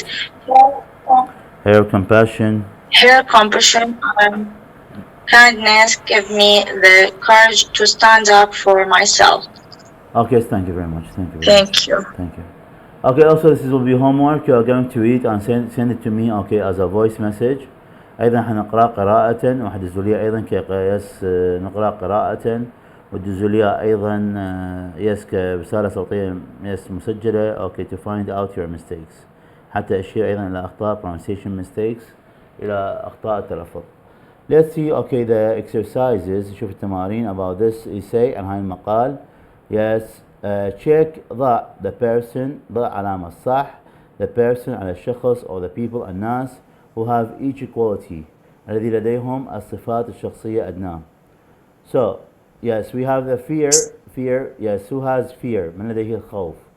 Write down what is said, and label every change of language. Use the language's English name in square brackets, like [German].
[English] did. Her compassion. Her compassion and kindness gave me the courage to stand up for myself. Okay, thank you very much. Thank you very much. Thank you. Thank you. Okay, also this will be homework. You are going to read and send it to me. Okay, as a voice message. [Arabic] أيضا حنقرأ قراءة وحدزوا لي أيضا كيس نقرأ قراءة وتدزوا لي أيضا يس كرسالة صوتية يس مسجلة. [English] Okay, to find out your mistakes. [Arabic] حتى أشير أيضا إلى أخطاء [English] pronunciation mistakes [Arabic] إلى أخطاء التلفظ. [English] Let's see. Okay, the exercises. [Arabic] شوف التمارين [English] about this essay [Arabic] عن هاي المقال. [English] Yes. Check [Arabic] ضع [English] the person [Arabic] ضع علامة صح [English] the person [Arabic] على الشخص [English] or the people [Arabic] الناس [English] who have each quality [Arabic] الذي لديهم الصفات الشخصية أدناه. [English] So yes, we have the fear. Yes, who has fear [Arabic] من لديه الخوف.